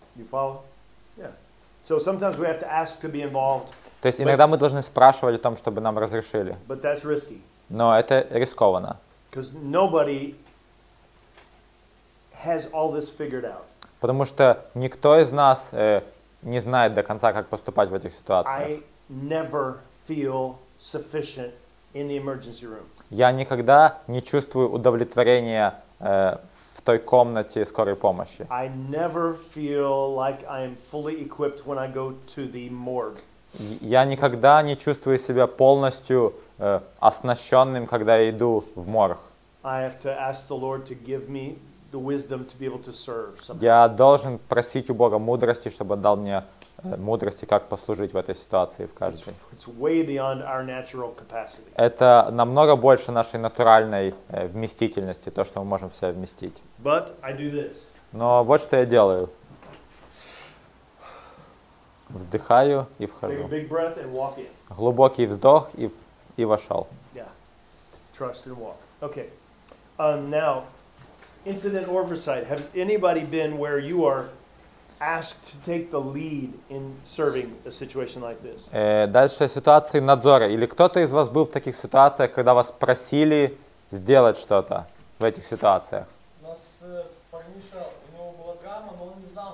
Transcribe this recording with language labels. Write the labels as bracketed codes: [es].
[en] You follow? Yeah. So sometimes we have to ask to be involved. [ru] То есть иногда мы должны спрашивать о том, чтобы нам разрешили. [en] But that's risky. [ru] Но это рискованно. [en] Because nobody has all this figured out. [ru] Потому что никто из нас не знает до конца, как поступать в этих ситуациях. [en] I never feel sufficient in the emergency room. [ru] Я никогда не чувствую удовлетворения в той комнате скорой помощи. [en] I never feel like I am fully equipped when I go to the morgue. [ru] Я никогда не чувствую себя полностью оснащенным, когда я иду в морг. [en] I have to ask the Lord to give me the wisdom to be able to serve somebody. [ru] Я должен просить у Бога мудрости, чтобы он дал мне мудрости, как послужить в этой ситуации в каждой. [en] It's way beyond our natural capacity. [ru] Это намного больше нашей натуральной вместительности, то, что мы можем в себя вместить. [en] But I do this. [ru] Но вот что я делаю. Вздыхаю и [en] Take a [ru] вхожу. [en] big breath and walk in. [ru] Глубокий вздох и вошел. [en] Yeah. Trust and walk. Okay. Now, incident oversight. Has anybody been where you are asked to take the lead in serving a situation like this? [ru] Дальше ситуации надзора. Или кто-то из вас был в таких ситуациях, когда вас просили сделать что-то в этих ситуациях? У нас парниша, у него была травма, но он не знал,